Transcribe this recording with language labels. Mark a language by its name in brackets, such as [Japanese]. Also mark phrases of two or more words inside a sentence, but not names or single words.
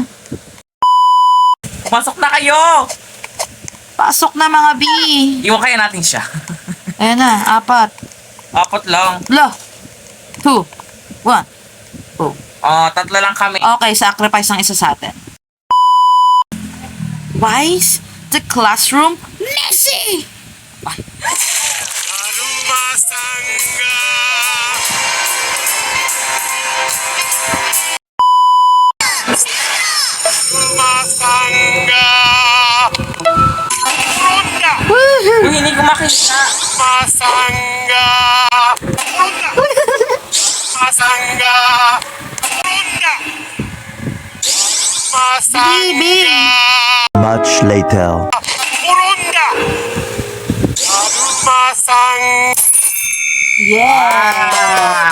[Filipino] Pumasok na kayo! Pasok na mga B. Iwan kaya natin siya. Ayan na, 4. Apat lang. 2, 1. Tatlo lang kami. Okay, sacrifice ang isa sa atin. [English] Why is the classroom messy? [Filipino] Yung hindi ko makita. [English] Baby! Much later. Yeah!